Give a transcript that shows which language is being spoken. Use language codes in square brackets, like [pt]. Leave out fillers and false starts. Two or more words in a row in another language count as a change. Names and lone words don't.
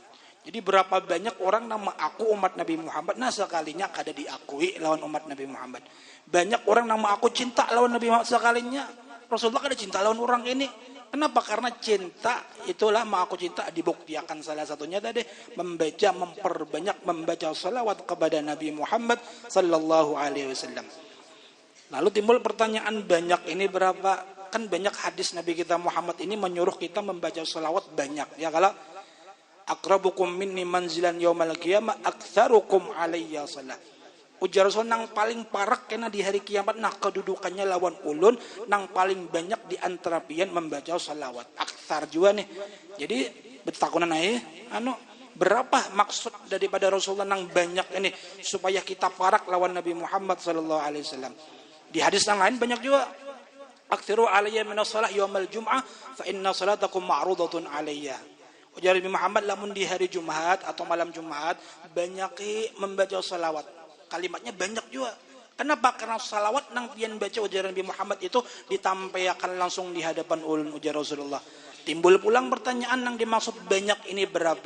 [bjn] Jadi berapa banyak orang nama aku umat Nabi Muhammad, nah sekalinya kada diakui lawan umat Nabi Muhammad. Banyak orang nama aku cinta lawan Nabi Muhammad sekalinya. Rasulullah kada cinta lawan orang ini. Kenapa? Karena cinta itulah ma aku cinta dibuktikan salah satunya tadi memperbanyak membaca salawat kepada Nabi Muhammad [ar] صلى الله عليه وسلم. [bjn] Lalu timbul pertanyaan banyak ini berapa? Kan banyak hadis Nabi kita Muhammad ini menyuruh kita membaca salawat banyak. Ya kalau [ar] أقربكم مني منزلا يوم القيامة أكثركم علي صلاة. [bjn] Ujar Rasul nang paling parak kena di hari kiamat nah kedudukannya lawan ulun nang paling banyak di antara pian membaca salawat. Aktsar juga nih. Jadi betakunan ae berapa maksud daripada Rasulullah nang banyak ini supaya kita parak lawan Nabi Muhammad [ar] صلى الله عليه وسلم. [bjn] Di hadis yang lain banyak juga. [ar] أكثروا علي من الصلاة يوم الجمعة فإن صلاتكم معروضة علي. [bjn] Ujar Nabi Muhammad lamun di hari Jumat atau malam Jumat banyaki membaca salawat. Kalimatnya banyak juga. Kenapa? Karena salawat nang pian baca ujar Nabi Muhammad itu ditampaikan langsung di hadapan ulun ujar Rasulullah. Timbul pulang pertanyaan nang dimaksud banyak ini berapa.